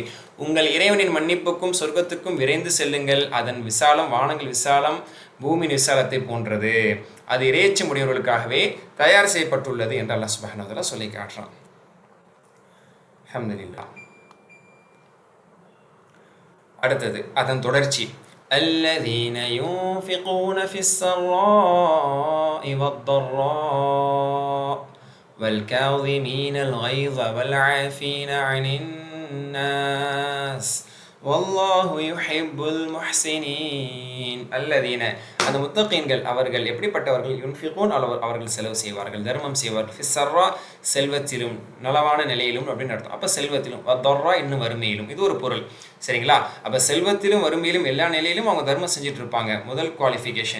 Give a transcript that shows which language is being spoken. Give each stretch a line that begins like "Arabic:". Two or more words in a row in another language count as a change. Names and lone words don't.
Tamil: உங்கள் இறைவனின் மன்னிப்புக்கும் சொர்க்கத்துக்கும் விரைந்து செல்லுங்கள், அதன் விசாலம் வானங்கள் விசாலம், பூமியின் விசாலத்தை போன்றது, அது இறைச்சம் உடையவர்களுக்காகவே தயார் செய்யப்பட்டுள்ளது என்று அல்லாஹ்
Arabic: سبحانه وتعالى
Tamil: சொல்லி காட்டுறான். அல்ஹம்துலில்லாஹ். அடுத்தது அதன் தொடர்ச்சி,
Arabic: الذين ينفقون في السراء والضراء والكاظمين الغيظ والعافين عن الناس والله يحب المحسنين.
Tamil: الذين அந்த முத்தகீன்கள் அவர்கள் எப்படிப்பட்டவர்கள்? யுன்ஃபிகூன் அவர்கள் செலவு செய்வார்கள், தர்மம் செய்வார்கள். ஃபிஸ்ஸர்ரா செல்வத்திலும், நலவான நிலையிலும் அப்படின்னு அர்த்தம். அப்போ செல்வத்திலும், வத்தர்ரா இன்னும் வறுமையிலும், இது ஒரு பொருள், சரிங்களா? அப்போ செல்வத்திலும் வறுமையிலும் எல்லா நிலையிலும் அவங்க தர்மம் செஞ்சுட்டு இருப்பாங்க, முதல் குவாலிஃபிகேஷன்.